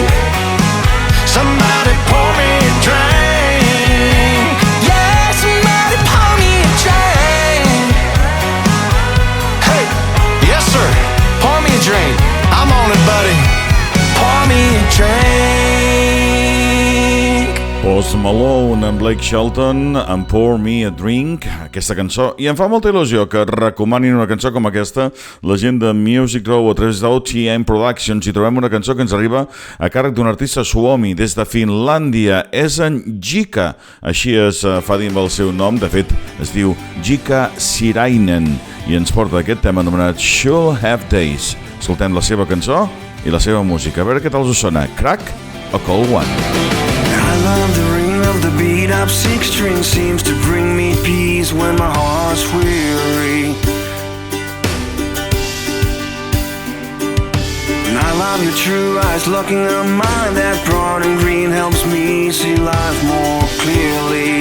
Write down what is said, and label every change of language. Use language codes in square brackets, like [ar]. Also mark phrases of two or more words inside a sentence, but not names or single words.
[en] Somebody pour me a drink. yeah, somebody pour me a drink. Hey, yes sir, Pour me a drink, I'm on it, buddy. pour me a drink. [ca] Post Malone amb Blake Shelton amb Pour Me a Drink, aquesta cançó, i em fa molta il·lusió que recomanin una cançó com aquesta la gent de Music Row a través d'OTM Productions, i trobem una cançó que ens arriba a càrrec d'un artista suomi des de Finlàndia. És en JYKÄ, així es fa dir amb el seu nom, de fet es diu JYKÄ Sirainen, i ens porta aquest tema anomenat She'll Have Days. Escoltem la seva cançó i la seva música, a veure què tal us sona. [en] Crack a Cold One. I love the ring of the beat up 6-string, seems to bring me peace when my heart's weary. And I love your true eyes looking at mine, that brown and green helps me see life more clearly.